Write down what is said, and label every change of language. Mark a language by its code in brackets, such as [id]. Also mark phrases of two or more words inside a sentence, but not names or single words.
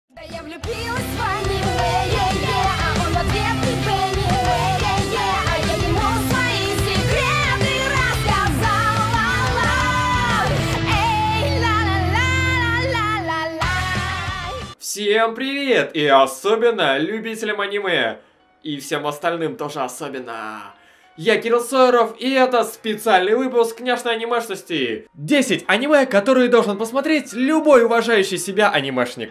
[ru] Я влюбилась в аниме, а он в ответ не Бенни, а я ему свои секреты рассказала. Эй, ла-ла-ла-ла-ла-ла. Всем привет! И особенно любителям аниме. И всем остальным тоже особенно. Я Кирилл Сойеров, и это специальный выпуск няшной анимешности. 10 аниме, которые должен посмотреть любой уважающий себя анимешник.